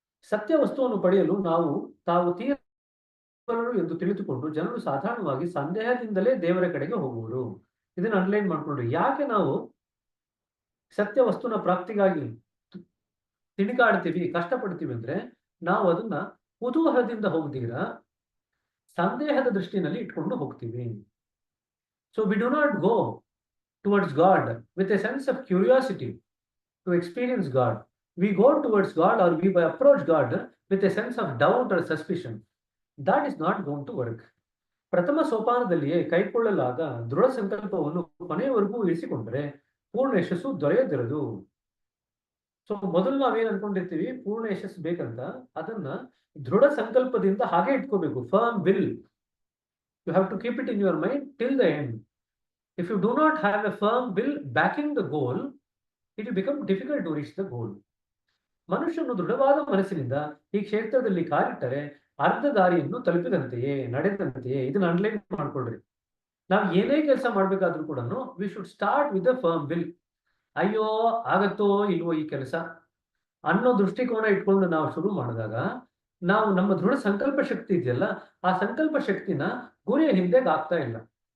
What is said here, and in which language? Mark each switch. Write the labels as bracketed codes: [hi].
[kn] ಸತ್ಯ ವಸ್ತುವನ್ನು ಪಡೆಯಲು ತಾವು ತೀರ್ಪರು ಎಂದು ತಿಳಿದುಕೊಂಡು ಜನರು ಸಾಧಾರಣವಾಗಿ ಸಂದೇಹದಿಂದಲೇ ದೇವರ ಕಡೆಗೆ ಹೋಗುವರು. ಇದನ್ನ ಅನ್ಲೈನ್ ಮಾಡ್ಕೊಂಡ್ರಿ. ಯಾಕೆ ನಾವು ಸತ್ಯ ವಸ್ತುನ ಪ್ರಾಪ್ತಿಗಾಗಿ ತಿಣುಕಾಡ್ತೀವಿ, ಕಷ್ಟಪಡ್ತೀವಿ ಅಂದ್ರೆ ನಾವು ಅದನ್ನ ಕುತೂಹಲದಿಂದ ಹೋಗ್ದೀರ ಸಂದೇಹದ ದೃಷ್ಟಿನಲ್ಲಿ ಇಟ್ಕೊಂಡು ಹೋಗ್ತೀವಿ. [en] So we do not go towards God with a sense of curiosity to experience God. We go towards God, or we approach God with a sense of doubt or suspicion. That is not going to work. [kn] ಪ್ರಥಮ ಸೋಪಾನದಲ್ಲಿಯೇ ಕೈಗೊಳ್ಳಲಾದ ದೃಢ ಸಂಕಲ್ಪವನ್ನು ಕೊನೆಯವರೆಗೂ ಇರಿಸಿಕೊಂಡ್ರೆ ಪೂರ್ಣ ಯಶಸ್ಸು ದೊರೆಯದಿರದು. So ಮೊದಲು ನಾವೇನ್ ಅನ್ಕೊಂಡಿರ್ತೀವಿ, ಪೂರ್ಣ ಯಶಸ್ಸು ಬೇಕಂತ, ಅದನ್ನ ದೃಢ ಸಂಕಲ್ಪದಿಂದ ಹಾಗೆ ಇಟ್ಕೋಬೇಕು. [en] Firm will. You have to keep it in your mind till the end. If you do not have a firm will backing the goal, it will become difficult to reach the goal. [kn] ಮನುಷ್ಯನು ದೃಢವಾದ ಮನಸ್ಸಿನಿಂದ ಈ ಕ್ಷೇತ್ರದಲ್ಲಿ ಕಾಲಿಟ್ಟರೆ ಅರ್ಧ ದಾರಿಯನ್ನು ತಲುಪಿದಂತೆಯೇ, ನಡೆದಂತೆಯೇ. ಇದನ್ನ online ಮಾಡ್ಕೊಳ್ರಿ. ನಾವು ಏನೇ ಕೆಲಸ ಮಾಡ್ಬೇಕಾದ್ರೂ ಕೂಡ [en] We should start with a firm will. [kn] ಅಯ್ಯೋ ಆಗತ್ತೋ ಇಲ್ವೋ ಈ ಕೆಲಸ ಅನ್ನೋ ದೃಷ್ಟಿಕೋನ ಇಟ್ಕೊಂಡು ನಾವು ಶುರು ಮಾಡಿದಾಗ ನಾವು ನಮ್ಮ ದೃಢ ಸಂಕಲ್ಪ ಶಕ್ತಿ ಇದೆಯಲ್ಲ, ಆ ಸಂಕಲ್ಪ ಶಕ್ತಿನ ಗುರಿಯ ಹಿಂದೆ ಆಗ್ತಾ ಇಲ್ಲ.